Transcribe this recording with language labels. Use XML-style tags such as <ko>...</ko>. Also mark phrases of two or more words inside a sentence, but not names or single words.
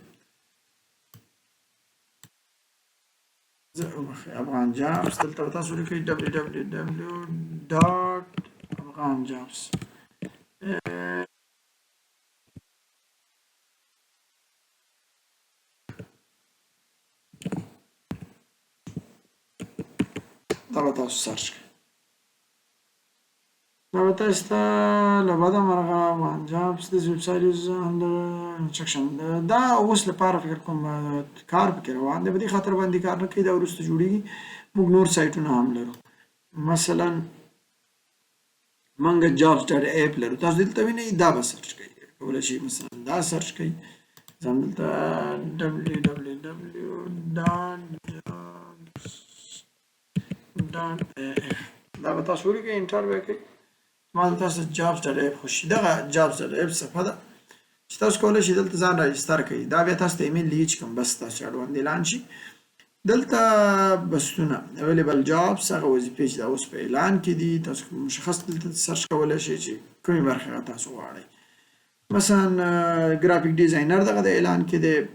<ps>افغان جابس دلته به تاسو ولیکئ www.afghanjobs دا به تاسو سرچ کړئ دا به تاسو ته له بده مرغه افغان جابس</ps> <en>this website is under instruction</en> <ps>دا اوس لپاره فکر کوم کار پکې روان دی په دې خاطر باندې کار نه کوي دا وروسته جوړېږي موږ نور سایټونه هم لرو مثلا موږ jobs.app لرو تاسو دلته وینئ دا به سرچ کوئ کولی شئ مثلا دا سرچ کوئ ځان دلته www.jobs.app دا به تاسو ولیکئ انټر به کوئ ما تاسو jobs.app خوشي دغه jobs.app صفحه ده چې تاسو کولی شئ دلته ځان راجستر کړئ دا بیا تاسو ته ایمیل لیږي چې کوم بس تاسو اړوند اعلان شي دلته بسونه</ps> <en>available jobs</en> <ps>هغه وظیفې چې دا اوس په اعلان کې دي تاسو مشخص دلته سرچ کولی شئ چې کومې برخې تاسو غواړئ مثلا</ps> <en>graphic designer</en> <ps>دغه د اعلان کې دی</ps>